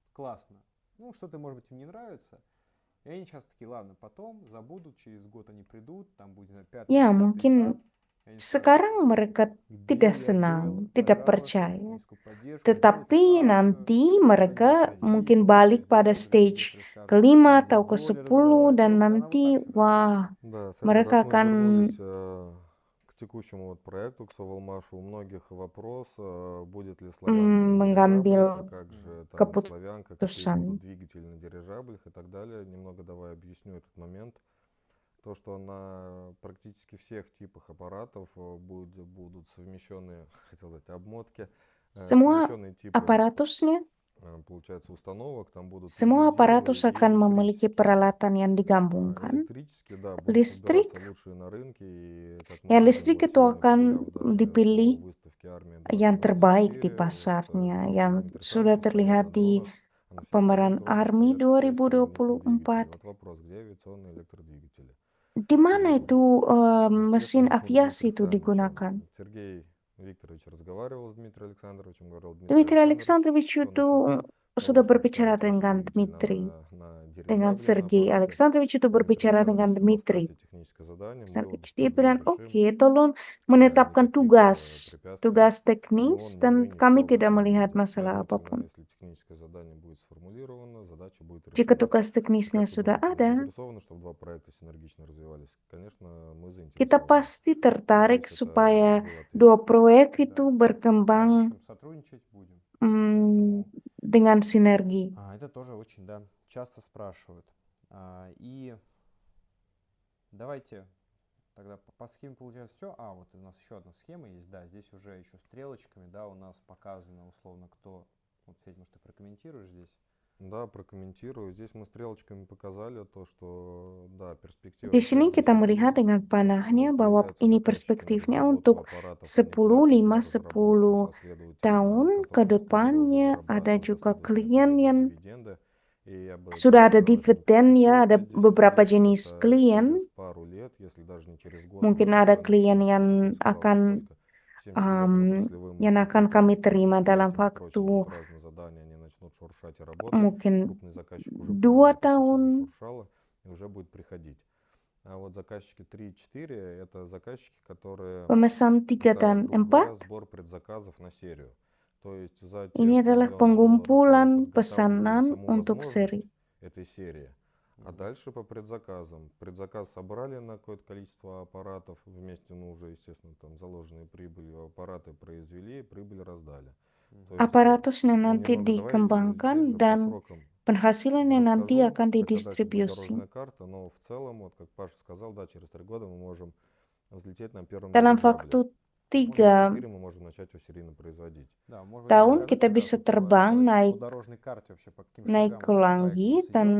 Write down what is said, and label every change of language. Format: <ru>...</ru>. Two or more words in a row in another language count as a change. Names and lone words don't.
<id>Ya, mungkin sekarang mereka tidak senang, tidak percaya. Tetapi nanti mereka mungkin balik pada stage ke-5 atau ke-10 dan nanti, wah, mereka akan</id> <ru>к текущему вот проекту, к Соволмашу, у многих вопрос, будет ли славянка</ru> <id>mengambil</id> <ru>как же там</ru> <id>keputusan.</id> <ru>славянка, какие будут двигатели на дирижаблях и так далее. Немного давай объясню этот момент. То, что на практически всех типах аппаратов будут совмещенные, хотел сказать, обмотки,</ru> <id>Semua</id> <ru>совмещенные типы,</ru> <id>aparatusnya,</id> <ru>получается, установок, там будут</ru> <id>semua</id> <ru>турбозилы</ru> <id>aparatus</id> <ru>и</ru> <id>akan memiliki</id> <ru>электрические.</ru> <id>peralatan yang digabungkan.</id> <ru>Электрические, да, будут</ru> <id>Listrik,</id> <ru>подбираться лучшие на рынке. И, как мы</ru> <id>ya</id> <ru>видим,</ru> <id>listrik</id> <ru>вот</ru> <id>itu</id> <ru>сегодня,</ru> <id>akan</id> <ru>побывав даже</ru> <id>dipilih</id> <ru>по выставке Армия</ru> <id>yang terbaik di</id> <ru>2024,</ru> <id>pasarnya,</id> <ru>вот,</ru> <id>yang</id> <ru>американцы</ru> <id>sudah</id> <ru>стоят</ru> <id>terlihat</id> <ru>на</ru> <id>di</id> <ru>дронах, а на всех</ru> <id>pameran</id> <ru>остальных дронах</ru> <id>Army</id> <ru>стоят авиационные электродвигатели.</ru> <id>2024.</id> <ru>Вот вопрос, где авиационные электродвигатели?</ru> <id>Di mana itu mesin</id> <ru>Естественно,</ru> <id>aviasi</id> <ru>Дмитрий</ru> <id>itu</id> <ru>Александрович,</ru> <id>digunakan?</id> <ru>Сергей Викторович разговаривал с Дмитрием Александровичем, говорил,</ru> <id>Dmitri</id> <ru>Александрович,</ru> <id>Alexandrovich</id> <ru>что</ru> <id>itu</id> <ru>насчет</ru> <id>sudah</id> <ru>того, чтобы</ru> <id>berbicara</id> <ru>ставить ваши</ru> <id>dengan</id> <ru>двигатели</ru> <id>Dmitri.</id> <ru>на</ru> <id>Dengan</id> <ru>дирижабли, на</ru> <id>Sergei</id> <ru>аппараты?</ru> <id>Alexandrovich itu</id> <ru>Дмитрий</ru> <id>berbicara dengan</id> <ru>Александрович сказал,</ru> <id>Dmitri.</id> <ru>ставьте техническое задание, мы его</ru> <id>Alexandrovich, dia</id> <ru>быстро</ru> <id>bilang,</id> <ru>решим.</ru> <id>oke, tolong menetapkan</id> <ru>Никаких</ru> <id>tugas</id> <ru>препятствий.</ru> <id>teknis</id> <ru>Но</ru> <id>dan</id> <ru>мы</ru> <id>kami</id> <ru>ничего</ru> <id>tidak</id> <ru>не</ru> <id>melihat</id> <ru>будет.</ru> <id>masalah</id> <ru>Следовательно,</ru> <id>apapun.</id> <ru>если техническое задание будет сформулировано, задача будет</ru> <id>Jika</id> <ru>решена.</ru> <id>tugas teknisnya</id> <ru>Как ты</ru> <id>sudah</id> <ru>думаешь, мы</ru> <id>ada,</id> <ru>заинтересованы, чтобы два проекта синергично развивались? Конечно, мы</ru> <id>kita</id> <ru>заинтересованы.</ru> <id>pasti tertarik</id> <ru>Здесь это</ru> <id>supaya</id> <ru>был ответ.</ru> <id>dua proyek itu berkembang dengan sinergi.</id> <ru>Это тоже очень, да, часто спрашивают. И давайте тогда по схеме получается все. Вот у нас еще одна схема есть, да, здесь уже еще стрелочками, да, у нас показано условно, кто, вот, Федя, может, ты прокомментируешь здесь? Да, прокомментирую. Здесь мы стрелочками показали то, что, да, перспектива</ru> <id>Di sini</id> <ru>5-10</ru> <id>kita melihat</id> <ru>лет,</ru> <id>dengan panahnya</id> <ru>вот,</ru> <id>bahwa</id> <ru>появляются</ru> <id>ini</id> <ru>заказчики на</ru> <id>perspektifnya</id> <ru>разработку</ru> <id>untuk</id> <ru>аппаратов, они</ru> <id>10,</id> <ru>платят за</ru> <id>5,</id> <ru>разработку,</ru> <id>10</id> <ru>следовательно,</ru> <id>tahun ke</id> <ru>консалтинг уже</ru> <id>depannya ada</id> <ru>зарабатывают,</ru> <id>juga</id> <ru>следовательно,</ru> <id>klien</id> <ru>придут</ru> <id>yang</id> <ru>дивиденды. И я бы</ru> <id>sudah</id> <ru>так</ru> <id>ada</id> <ru>сказал, это</ru> <id>dividen ya, ada</id> <ru>5-10</ru> <id>beberapa</id> <ru>лет,</ru> <id>jenis</id> <ru>это</ru> <id>klien.</id> <ru>через пару лет, если даже не через год,</ru> <id>Mungkin</id> <ru>мы</ru> <id>ada</id> <ru>покроем</ru> <id>klien</id> <ru>все.</ru> <id>yang</id> <ru>Вот я сказал, как</ru> <id>akan</id> <ru>только всем серьезным</ru> <id>yang</id> <ru>отраслевым</ru> <id>akan kami</id> <ru>институтам,</ru> <id>terima dalam</id> <ru>предприятиям и прочим</ru> <id>waktu</id> <ru>будут разные задания, они начнут шуршать и работать,</ru> <id>mungkin</id> <ru>крупный заказчик уже</ru> <id>2</id> <ru>понимает, это все</ru> <id>tahun,</id> <ru>зашуршало и уже будет приходить. А вот заказчики 3-4 это заказчики, которые</ru> <id>pemesan 3</id> <ru>это,</ru> <id>dan</id> <ru>грубо говоря,</ru> <id>4.</id> <ru>сбор предзаказов на серию. То есть за те</ru> <id>Ini</id> <ru>100</ru> <id>adalah</id> <ru>миллионов долларов</ru> <id>pengumpulan</id> <ru>подготавливают</ru> <id>pesanan</id> <ru>саму</ru> <id>untuk</id> <ru>возможность</ru> <id>seri.</id> <ru>этой серии. А Мгм. дальше по предзаказам. Предзаказ собрали на какое-то количество аппаратов вместе, ну уже, естественно, там заложенные прибылью, аппараты произвели, прибыль раздали. Мгм. То есть,</ru> <id>Aparatusnya nanti</id> <ru>немного давай</ru> <id>dikembangkan</id> <ru>здесь же по</ru> <id>dan</id> <ru>срокам</ru> <id>penghasilannya nanti</id> <ru>расскажу,</ru> <id>akan</id> <ru>хотя дальше будет</ru> <id>didistribusi.</id> <ru>дорожная карта, но в целом, вот как Паша сказал, да, через 3 года мы можем взлететь на первом</ru> <id>Dalam</id> <ru>дирижабле.</ru> <id>waktu</id> <ru>Может, через</ru> <id>3</id> <ru>4 мы можем начать его серийно производить. Да, может быть,</ru> <id>tahun</id> <ru>расскажите,</ru> <id>kita</id> <ru>да,</ru> <id>bisa</id> <ru>собственно,</ru> <id>terbang</id> <ru>по</ru> <id>naik</id> <ru>дорожной карте вообще, по каким</ru> <id>naik</id> <ru>шагам</ru> <id>ke</id> <ru>проект</ru> <id>langit,</id> <ru>у вас</ru> <id>dan</id> <ru>идет.</ru>